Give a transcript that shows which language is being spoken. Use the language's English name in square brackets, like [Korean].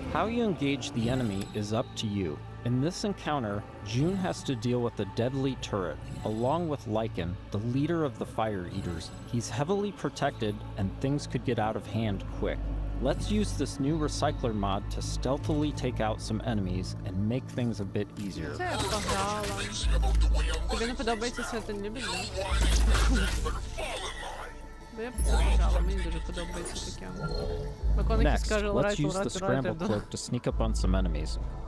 [English] How you engage the enemy is up to you. In this encounter, June has to deal with a deadly turret, along with Lycan, the leader of the Fire Eaters. He's heavily protected, and things could get out of hand quick. Let's use this new recycler mod to stealthily take out some enemies and make things a bit easier. [Ukrainian] Це я пограла. Тобі не подобається це, ти не любиш, да? Бо я б це пограла, мені дуже подобається таке. Виконник [English] Next, [Ukrainian] скаже, [English] let's use the scramble cloak to sneak up on some enemies.